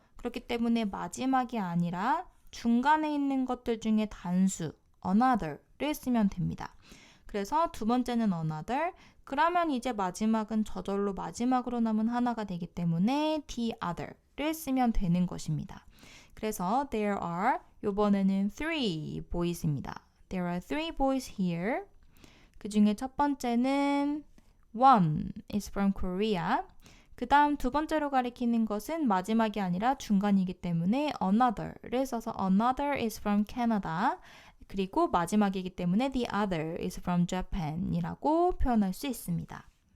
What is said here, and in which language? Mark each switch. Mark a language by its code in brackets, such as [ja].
[ko] 그렇기 때문에 마지막이 아니라 중간에 있는 것들 중에 단수 another를 쓰면 됩니다. 그래서 두 번째는 another, 그러면 이제 마지막은 저절로 마지막으로 남은 하나가 되기 때문에 the other를 쓰면 되는 것입니다. 그래서 [en] there are, [ko] 이번에는 [en] three boys [ko] 입니다. [en] There are three boys here. [ko] 그 중에 첫 번째는 [en] one is from Korea. [ko] 그 다음 두 번째로 가리키는 것은 마지막이 아니라 중간이기 때문에 another를 써서 [en] another is from Canada. [ko] 그리고 마지막이기 때문에 [en] the other is from Japan [ko] 이라고 표현할 수 있습니다.